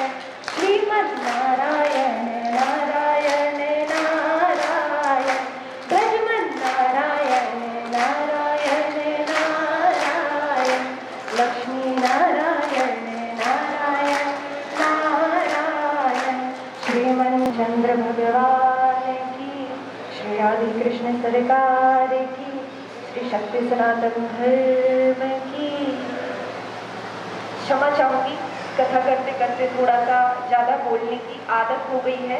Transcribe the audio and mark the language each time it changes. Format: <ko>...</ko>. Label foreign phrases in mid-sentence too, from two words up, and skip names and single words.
<hi>श्रीमन्नारायण नारायण नारायण ब्रजमन्नारायण नारायण नारायण लक्ष्मी नारायण नारायण नारायण श्रीमन चंद्र भगवान की श्री राधे कृष्ण सरकार की श्री शक्ति सनातन धर्म की। क्षमा चाहूंगी कथा करते करते थोड़ा सा ज़्यादा बोलने की आदत हो गई है।</hi>